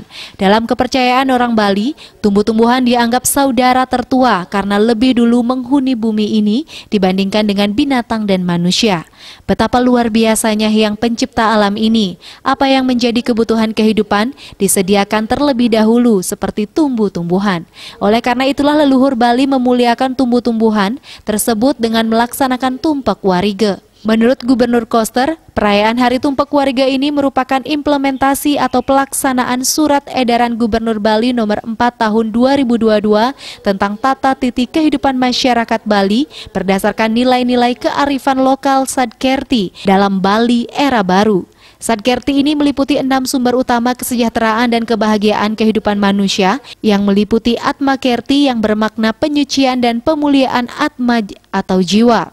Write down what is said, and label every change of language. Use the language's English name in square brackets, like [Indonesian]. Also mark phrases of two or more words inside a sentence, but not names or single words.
[Indonesian] Dalam kepercayaan orang Bali, tumbuh-tumbuhan dianggap saudara tertua karena lebih dulu menghuni bumi ini dibandingkan dengan binatang dan manusia. Betapa luar biasanya Hyang Pencipta alam ini. Apa yang menjadi kebutuhan kehidupan disediakan terlebih dahulu seperti tumbuh-tumbuhan. Oleh karena itulah leluhur Bali memuliakan tumbuh-tumbuhan tersebut dengan melaksanakan Tumpak Wariga. Menurut Gubernur Koster, perayaan Hari Tumpak Wariga ini merupakan implementasi atau pelaksanaan Surat Edaran Gubernur Bali Nomor 4 Tahun 2022 tentang tata titi kehidupan masyarakat Bali berdasarkan nilai-nilai kearifan lokal Sadkerti dalam Bali era baru. Sadkerti ini meliputi 6 sumber utama kesejahteraan dan kebahagiaan kehidupan manusia yang meliputi Atma Kerti yang bermakna penyucian dan pemuliaan Atma atau jiwa.